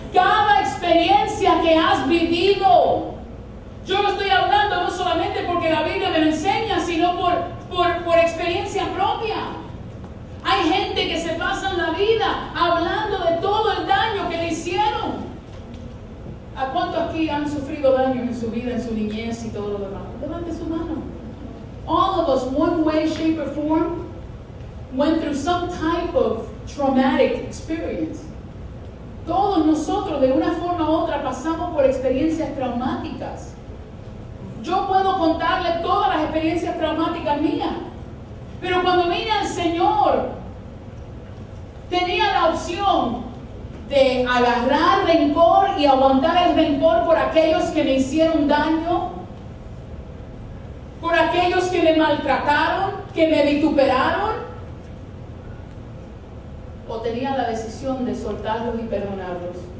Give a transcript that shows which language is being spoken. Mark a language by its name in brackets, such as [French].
[Spanish] Cada experiencia que has vivido. Yo lo estoy hablando no solamente porque la Biblia me lo enseña, sino por experiencia propia. Hay gente que se pasa en la vida hablando de todo el daño que le hicieron. ¿A cuántos aquí han sufrido daño en su vida, en su niñez y todo lo demás? Levante su mano. [English] All of us, one way, shape or form, went through some type of traumatic experience. [Spanish] Todos nosotros, de una forma u otra, pasamos por experiencias traumáticas. Yo puedo contarle todas las experiencias traumáticas mías, pero cuando vine al Señor, tenía la opción de agarrar rencor y aguantar el rencor por aquellos que me hicieron daño, por aquellos que me maltrataron, que me vituperaron, o tenía la decisión de soltarlos y perdonarlos.